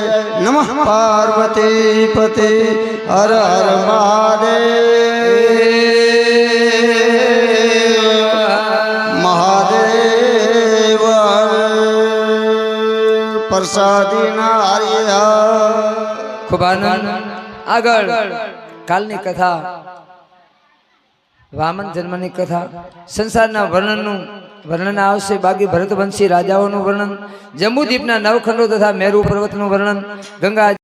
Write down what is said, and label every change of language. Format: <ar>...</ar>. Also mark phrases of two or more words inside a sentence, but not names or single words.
<sa>नमः पार्वती पते हर हर महादेव.</sa> <gu>પ્રસાદી નારિયા. ખૂબ આનંદ. આગળ કાલની કથા, વામન જન્મની કથા, સંસારના વર્ણન આવશે. બાકી ભરતવંશી રાજાઓનું વર્ણન, જંબુદ્વીપના નવખંડો તથા મેરુ પર્વતનું વર્ણન, ગંગા</gu>